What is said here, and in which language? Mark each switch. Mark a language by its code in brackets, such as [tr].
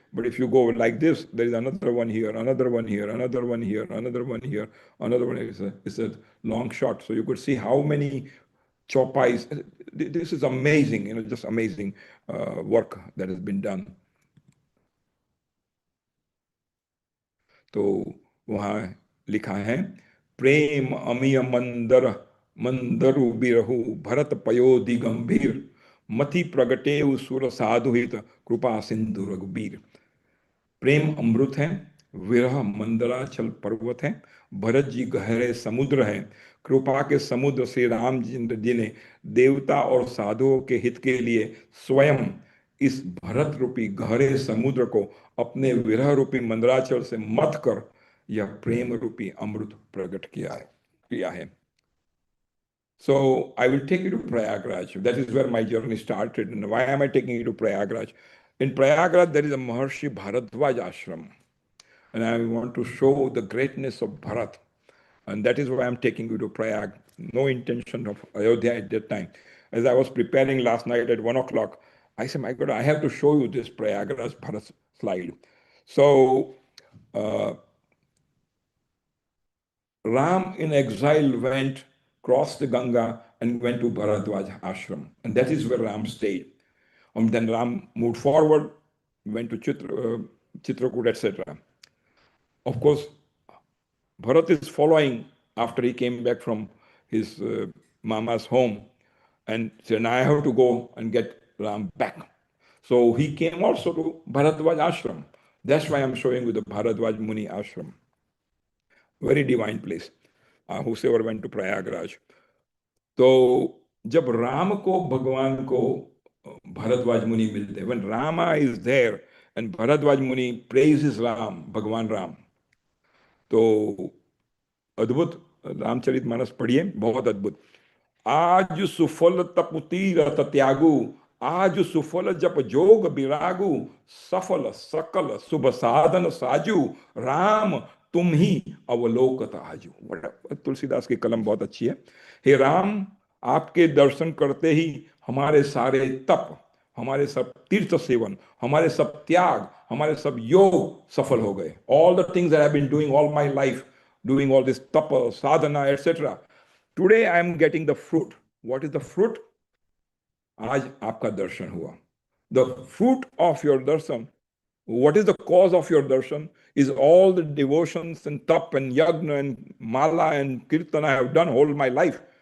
[en] But if you go like this, there is another one here, another one here, another one here, another one here, another one. It's a long shot. So you could see how many chopais. This is amazing, just amazing work that has been done. [hi] तो वहाँ लिखा है, प्रेम अमिय मंदर मंदरु बिरहु भरत पयोधि गंभीर, मति प्रगटे सुर साधु हित कृपा सिंधु रघुबीर। प्रेम अमृत है, विरह मंदराचल पर्वत है, भरत जी गहरे समुद्र है, कृपा के समुद्र से रामचंद्र जी ने देवता और साधुओं के हित के लिए स्वयं इस भरत रूपी गहरे समुद्र को अपने विरह रूपी मंदराचल से मथ कर यह प्रेम रूपी अमृत प्रकट किया है। [en] So I will take you to Prayagraj. That is where my journey started. And why am I taking you to Prayagraj? In Prayagraj, there is a Maharshi Bharadwaj ashram. And I want to show the greatness of Bharat. And that is why I'm taking you to Prayag. No intention of Ayodhya at that time. As I was preparing last night at 1 o'clock, I said, my God, I have to show you this Prayagraj Bharat slide. So, Ram in exile crossed the Ganga and went to Bharadwaj ashram. And that is where Ram stayed. And then Ram moved forward, went to Chitrakoot, etc. Of course, Bharat is following after he came back from his mama's home and said, now I have to go and get Ram back. So he came also to Bharadwaj ashram. That's why I'm showing you the Bharadwaj Muni ashram. Very divine place. Whosoever went to Prayagraj. [hi] तो जब राम को भगवान को भरद्वाज मुनि मिलते, [en] when Rama is there and Bharadwaj Muni praises Ram, [hi] भगवान राम, तो अद्भुत रामचरितमानस पढ़िए, बहुत अद्भुत। आज सुफल तप तीरथ त्यागु, आज सुफल जप जोग विरागु, सफल सकल शुभ साधन साजू, राम तुम ही अवलोकत आजू। तुलसीदास की कलम बहुत अच्छी है। हे राम, आपके दर्शन करते ही हमारे सारे तप, हमारे सब तीर्थ सेवन, हमारे सब त्याग, हमारे सब योग सफल हो गए। [en] All the things I have been doing all my life, doing all this tapa, sadhana, etc. Today I am getting the fruit. What is the fruit? [hi] आज आपका दर्शन हुआ. [en] The fruit of your darshan, what is the cause of your darshan, is all the devotions and tap and yagna and mala and kirtan I have done all my life.